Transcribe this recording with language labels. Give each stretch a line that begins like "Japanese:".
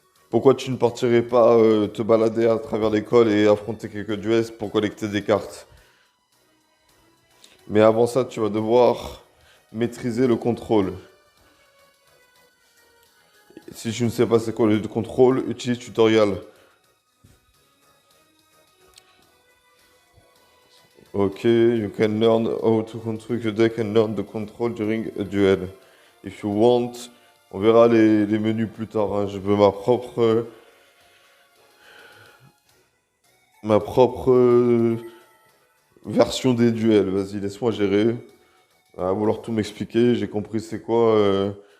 French: Pourquoi tu ne partirais pas te balader à travers l'école et affronter quelques duels pour collecter des cartes? Mais avant ça, tu vas devoir maîtriser le contrôle. Si tu ne sais pas c'est quoi le contrôle, utilise tutoriel.
English: Ok, you can learn how to control your deck and learn the control during a duel. If you want,
French: on verra les menus plus tard, hein. Je veux ma propre version des duels. Vas-y, laisse-moi gérer. À vouloir tout m'expliquer, j'ai compris c'est quoi.